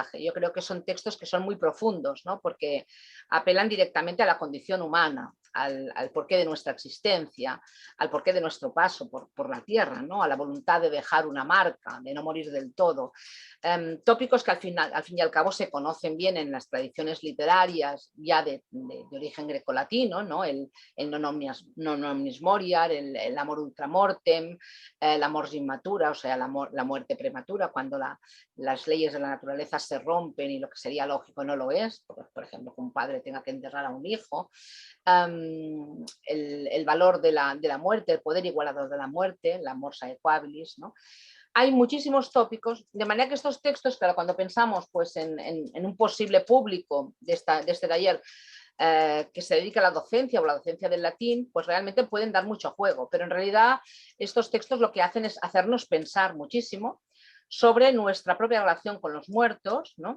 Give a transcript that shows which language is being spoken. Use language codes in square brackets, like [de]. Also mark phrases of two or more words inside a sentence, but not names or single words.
[es] Yo creo que son textos que son muy profundos, ¿no? Porque apelan directamente a la condición humana, al porqué de nuestra existencia, al porqué de nuestro paso por la tierra, ¿no? A la voluntad de dejar una marca, de no morir del todo. Tópicos que al fin y al cabo se conocen bien en las tradiciones literarias ya de origen grecolatino, ¿no? [la] El non omnis moriar, el amor ultramortem, la mors immatura, [es] o sea, la muerte prematura, cuando las leyes de la naturaleza se rompen y lo que sería lógico no lo es, por ejemplo, que un padre tenga que enterrar a un hijo, el valor de la muerte, el poder igualador de la muerte, la [la] mors aequabilis, [es] ¿no? Hay muchísimos tópicos, de manera que estos textos, claro, cuando pensamos pues, en un posible público de este taller que se dedica a la docencia o la docencia del latín, pues realmente pueden dar mucho juego, pero en realidad estos textos lo que hacen es hacernos pensar muchísimo sobre nuestra propia relación con los muertos, ¿no?